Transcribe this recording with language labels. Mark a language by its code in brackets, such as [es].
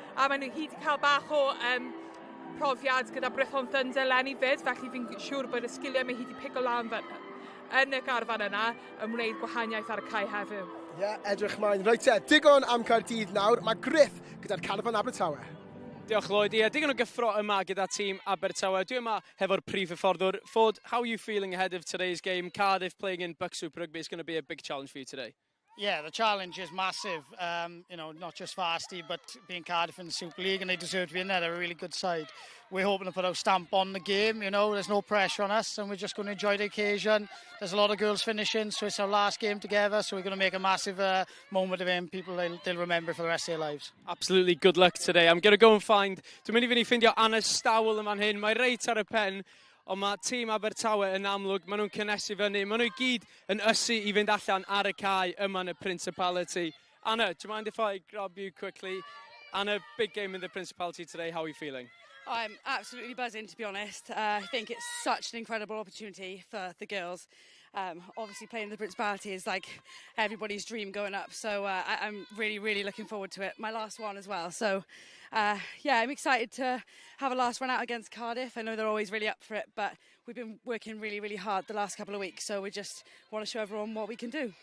[cy] A mae nhw hyd I cael bach o profiad gyda Brython Thunder Lenny fyd, felly fi'n siŵr bod y sgiliau mae hyd I pigo lan yn y garfan yna yn wneud gwahaniaeth ar y cae heddiw. Ie, edrych mlaen. Reit te, digon am Caerdydd nawr. Mae Griff gyda'r Cardiff Abertawe. Diolch Lloyd. Digon o gyffro yma gyda tîm Abertawe. Dwi yma hefo'r prif hyfforddwr. [en] Ford, how are you feeling ahead of today's game? Cardiff playing in Buck Super Rugby is going to be a big challenge for you today. Yeah, the challenge is massive. You know, not just Varsity, but being Cardiff in the Super League, and they deserve to be in there. They're a really good side. We're hoping to put our stamp on the game. You know, there's no pressure on us, and we're just going to enjoy the occasion. There's a lot of girls finishing, so it's our last game together. So we're going to make a massive moment of it. People they'll remember for the rest of their lives. Absolutely, good luck today. I'm going to go and find. [cy] Dwi'n mynd I fynd I ffindio Anna Stawell yma'n hyn. Mae reit ar y pen. Ond mae tîm Abertawe yn amlwg, maen nhw'n cynnesu fyny, maen nhw gyd yn ysu I fynd allan ar y cae yma yn y Principality. [en] Anna, do you mind if I grab you quickly? Anna, big game in the Principality today, how are you feeling? I'm absolutely buzzing, to be honest. I think it's such an incredible opportunity for the girls. Obviously playing the Principality is like everybody's dream going up, so I'm really, really looking forward to it. My last one as well, so yeah, I'm excited to have a last run out against Cardiff. I know they're always really up for it, but we've been working really, really hard the last couple of weeks, so we just want to show everyone what we can do.